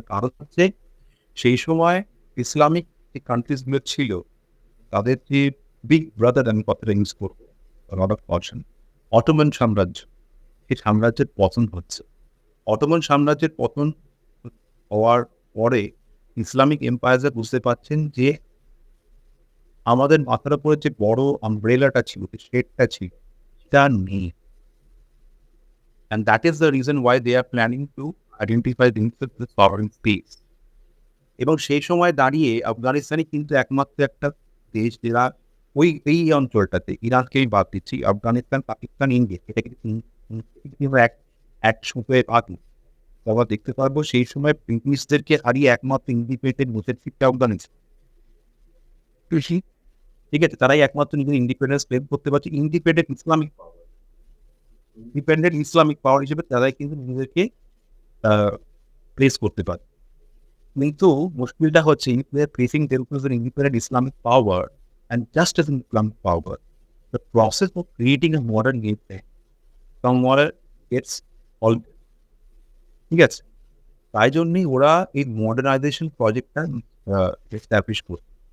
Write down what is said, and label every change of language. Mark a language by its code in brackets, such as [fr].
[bn] তার কারণ হচ্ছে সেই সময় ইসলামিক যে কান্ট্রিজ গুলো ছিল তাদের যে বিগ ব্রাদার, আমি কথাটা ইউজ করবো, [en] lot of caution, [bn] অটোমান সাম্রাজ্য, সেই সাম্রাজ্যের পতন হচ্ছে। অটোমান সাম্রাজ্যের পতন হওয়ার পরে ইসলামিক এম্পায়াররা বুঝতে পারছেন যে আমাদের মাথার উপরে যে বড় আমব্রেলাটা ছিল, যে শেডটা ছিল, সেটা নেই। [en] And that is the reason why they are planning to identify themselves as sovereign states. [bn] এবং সেই সময় দাঁড়িয়ে আফগানিস্তানই কিন্তু একমাত্র একটা দেশ যারা এই অঞ্চলটাতে, ইরানকেই বাদ দিচ্ছি, আফগানিস্তান, পাকিস্তান, ইন্ডিয়া, এটা কিন্তু এক সুতোয় বাঁধা। আমরা দেখতে পারবো সেই সময় ব্রিটিশদেরকে হারিয়ে একমাত্র ইন্ডিপেন্ডেন্ট মুসলিম আফগানিস্তান। ঠিক আছে, তারাই একমাত্র নিজের ইন্ডিপেন্ডেন্স ক্লেম করতে পারছে, ইন্ডিপেন্ডেন্ট ইসলামিক পাওয়ার হিসেবে তারাই কিন্তু নিজেদেরকে প্লেস করতে পারে। কিন্তু মুশকিলটা হচ্ছে [en] Placing themselves an independent Islamic power, and just as an Islamic power, the process of creating a modern nation somewhere gets halted. [bn] ঠিক আছে? তাই জন্যই ওরা এই মডার্নাইজেশন প্রজেক্টটা এস্টাবলিশ করছে।